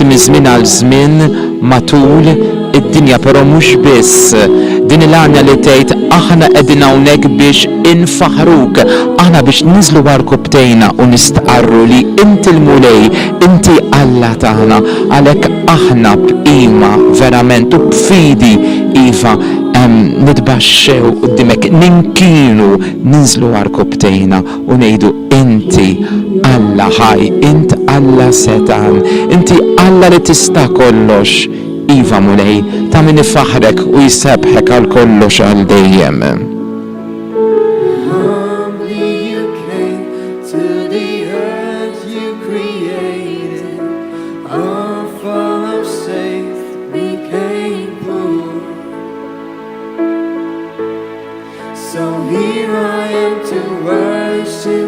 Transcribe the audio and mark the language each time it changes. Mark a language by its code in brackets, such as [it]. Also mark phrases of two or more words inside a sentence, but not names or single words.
[mt] minn żmien għal żmien matul id-dinja però mhux biss din il-għanja li tgħid aħna qegħdin hawnhekk biex infaħruk aħna biex niżlu warkubtejna u nistqarru li inti l-mulej inti Alla tagħna għalhekk aħna b'qima verament u b'fidi iva nitbaxxew qudiemek ninkienu ninżlu warkubtejna u ngħidu inti Alla ħaj int Alla setan inti Alla li tista' kollox Iva mulej ta' min ifaħrek u jsebħek għal kollox għal dejjem. [en] Humbly you came to the earth you created. All full of faith became poor. So here I am to worship.